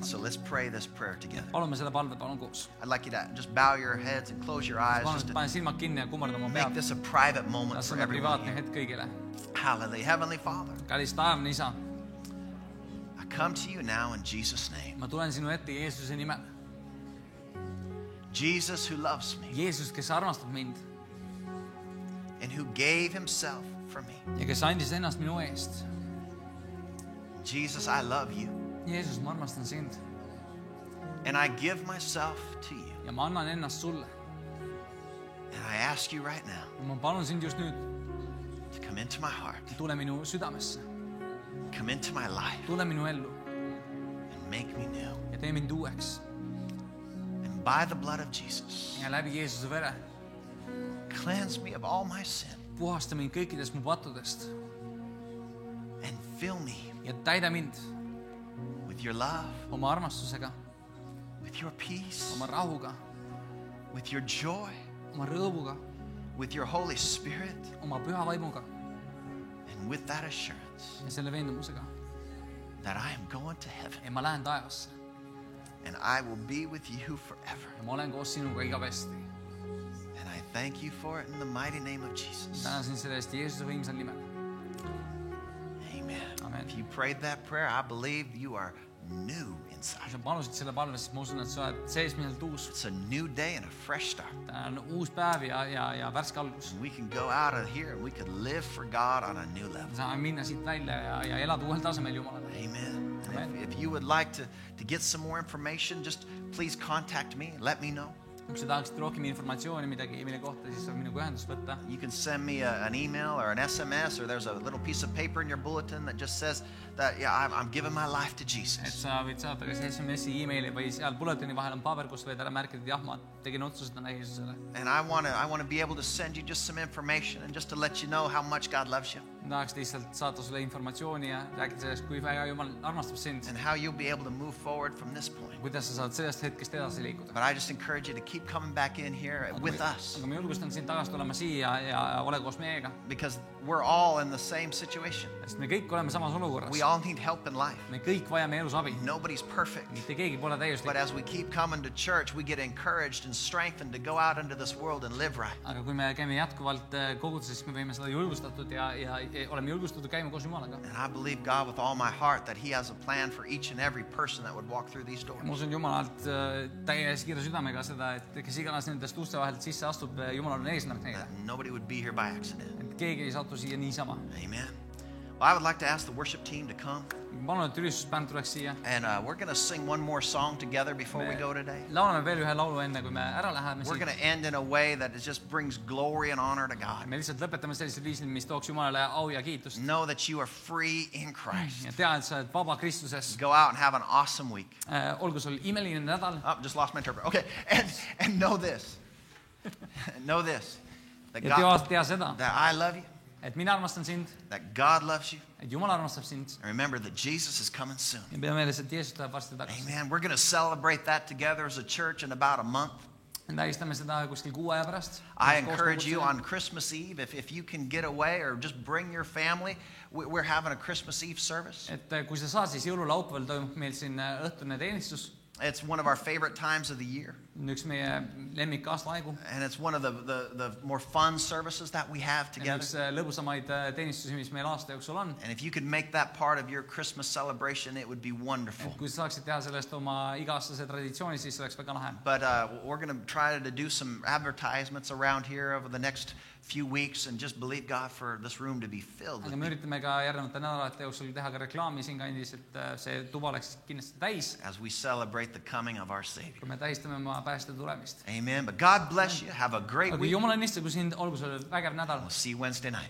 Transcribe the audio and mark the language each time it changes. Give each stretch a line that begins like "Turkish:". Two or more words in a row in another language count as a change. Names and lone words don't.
English: So let's pray this prayer together.
Estonian: Palume selle palve, palun koos.
English: I'd like you to just bow your heads and close your eyes.
Estonian: Palun,
English: Just to
Estonian: pane silmad kinni ja kummarda oma
English: make
Estonian: pead.
English: this a private moment
Estonian: See
English: for
Estonian: on
English: everyone.
Estonian: privaatne hetk kõigile.
English: Hallelujah. Heavenly Father,
Estonian: Kallis taevane isa,
English: I come to you now in Jesus' name.
Estonian: ma tulen sinu ette Jeesuse nimel.
English: Jesus who loves me
Estonian: Jeesus, kes armastab mind
English: and who gave himself for me.
Estonian: ja kes andis ennast minu eest.
English: Jesus, I love you
Estonian: Jeesus, ma armastan sind
English: and I give myself to you.
Estonian: ja ma annan ennast sulle.
English: And I ask you right now
Estonian: Ma palun sind just nüüd,
English: to come into my heart,
Estonian: tule minu südamesse,
English: come into my life
Estonian: tule minu ellu
English: and make me new.
Estonian: ja tee mind uueks.
English: And by the blood of Jesus,
Estonian: Ja läbi Jeesuse vere
English: cleanse me of all my sin
Estonian: puhasta mind kõikidest mu pattudest
English: and fill me
Estonian: ja täida mind
English: with your love,
Estonian: oma armastusega,
English: with your peace,
Estonian: oma rahuga,
English: with your joy,
Estonian: oma rõõmuga,
English: with your Holy Spirit,
Estonian: oma püha vaimuga
English: and with that assurance
Estonian: ja selle veendumusega,
English: that I am going to heaven
Estonian: et ma lähen taevasse
English: and I will be with you forever.
Estonian: ja ma olen koos sinuga igavesti.
English: And I thank you for it in the mighty name of Jesus.
Estonian: Tänan sind selle eest Jeesuse võimsal nimel.
English: Amen.
Estonian: Amen.
English: If you prayed that prayer, I believe you are new inside.
Estonian: Kui sa palusid selle palve, siis ma usun, et sa oled seesmiselt uus.
English: It's a new day and a fresh start.
Estonian: Ta on uus päev ja värske algus.
English: We can go out of here and we can live for God on a new level.
Estonian: Saame minna siit välja ja elada uuel tasemel Jumalale.
English: Amen. And
Estonian: Amen.
English: if you would like to get some more information, just please contact me and let me know.
Estonian: Kui sa tahaksid rohkem informatsiooni midagi, mille kohta, siis saab minuga ühendust võtta.
English: You can send me an email or an SMS, or there's a little piece of paper in your bulletin that just says that, yeah, I'm giving my life to
Estonian: Et
English: Jesus.
Estonian: sa võid saada kas SMS-i, e-maili või seal bulletini vahel on paber, kus võid ära märkida, et jah, ma tegin otsuse täna Jeesusele.
English: And I want to be able to send you just some information and just to let you know how much God loves you
Estonian: Ma tahaks lihtsalt saata sulle informatsiooni ja rääkida sellest, kui väga Jumal armastab sind.
English: and how you'll be able to move forward from this point.
Estonian: Kuidas sa saad sellest hetkest edasi liikuda.
English: But I just encourage you to keep coming back in here with us,
Estonian: Aga ma julgustan sind tagasi tulema siia ja ole koos meiega.
English: because we're all in the same situation.
Estonian: Sest me kõik oleme samas olukorras.
English: We all need help in life.
Estonian: Me kõik vajame elus abi.
English: Nobody's perfect.
Estonian: Mitte keegi pole täiuslik.
English: But as we keep coming to church, we get encouraged and strengthened to go out into this world and live right.
Estonian: Aga kui me käime jätkuvalt koguduses, siis me võime seda julgustatud ja oleme julgustatud käima koos Jumalaga.
English: And I believe God with all my heart that He has a plan for each and every person that would walk through these doors.
Estonian: Ma usun Jumalalt täies kiire südamega seda, et kes iganes nendest uste vahelt sisse astub, Jumalal on eesmärk neile.
English: That nobody would be here by accident.
Estonian: Et keegi ei satu siia niisama.
English: Amen. Well, I would like to ask the worship team to come.
Estonian: Palun, et ülistusbänd tuleks siia.
English: And we're going to sing one more song together before we go today.
Estonian: Laulame veel ühe laulu enne, kui me ära läheme
English: We're
Estonian: siit.
English: going to end in a way that it just brings glory and honor to God.
Estonian: Me lihtsalt lõpetame sellisel viisil, mis tooks Jumalale au ja kiitust.
English: Know that you are free in Christ.
Estonian: Ja tea, et sa oled vaba Kristuses.
English: Go out and have an awesome week.
Estonian: Olgu sul imeline nädal.
English: Oh, just lost my interpreter. Okay, and know this. Know this. That
Estonian: Ja tea seda,
English: that I love you,
Estonian: et mina armastan sind,
English: that God loves you.
Estonian: et Jumal armastab sind.
English: And remember that Jesus is coming soon.
Estonian: Ja pea meeles, et Jeesus tuleb varsti tagasi.
English: Amen. We're going to celebrate that together as a church in about a month.
Estonian: Me tähistame seda kuskil 6 aja pärast.
English: I encourage you on Christmas Eve, if you can get away or just bring your family, we're having a Christmas Eve service.
Estonian: Et kui sa saad, siis jõululaupäeval toimub meil siin õhtune teenistus.
English: It's one of our favorite times of the year.
Estonian: Üks meie lemmik aastaaegu.
English: And it's one of the more fun services that we have together.
Estonian: Üks lõbusamaid teenistusi, mis meil aasta jooksul on.
English: And if you could make that part of your Christmas celebration, it would be wonderful.
Estonian: Kui sa saaksid teha sellest oma iga-aastase traditsiooni, siis oleks väga lahe.
English: But we're going to try to do some advertisements around here over the next few weeks and just believe God for this room to be filled with
Estonian: Aga me
English: people
Estonian: üritame ka järgnevate nädalate jooksul teha ka reklaami siin kandis, et see tuba oleks kindlasti täis,
English: as we celebrate the coming of our Savior.
Estonian: kui me tähistame oma pääste tulemist.
English: Amen. But God bless you. Have a great
Estonian: Aga
English: week.
Estonian: Jumal õnnistagu sind, olgu sul vägev nädal.
English: We'll see you Wednesday night.